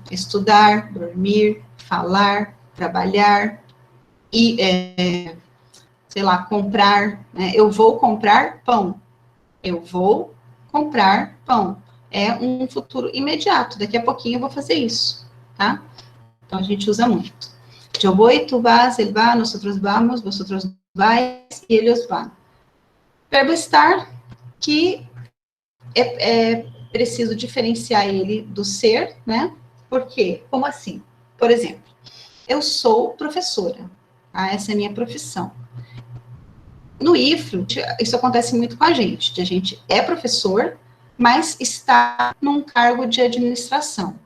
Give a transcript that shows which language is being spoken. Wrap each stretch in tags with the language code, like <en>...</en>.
<pt>Estudar, dormir, falar, trabalhar, e, sei lá, comprar. Né? Eu vou comprar pão. Eu vou comprar pão. É um futuro imediato. Daqui a pouquinho eu vou fazer isso, tá? Então, a gente usa muito.</pt> <es>Yo voy, tú vas, él va, nosotros vamos, vosotros vais y ellos van.</es> <pt>Verbo estar, que é preciso diferenciar ele do ser, né? Por quê? Como assim? Por exemplo, eu sou professora, tá? Essa é a minha profissão. No IFRO, isso acontece muito com a gente é professor, mas está num cargo de administração.</pt>